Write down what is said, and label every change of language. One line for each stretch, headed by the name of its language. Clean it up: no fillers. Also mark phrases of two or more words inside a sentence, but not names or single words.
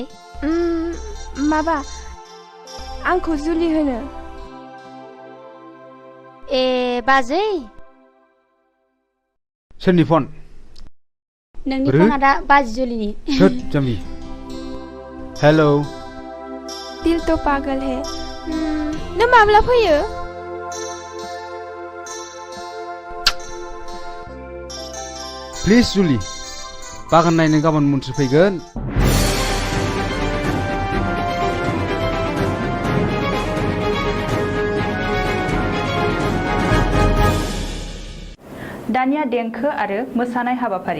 Bodo: माबा आंखौ जुलि होनो। ए बाजै सोरनि फन? नोंनि फना दा बाजै जुलिनि। थोद जाम्बि। हेलौ
Hindi: दिल तो पागल है।
Bodo: नों माब्ला फैयो? प्लिज जुलि, बागान नायनो गाबोन मन्थ्रि फैगोन। दानिया देंखो आरो मोसानाय हाबाफारि।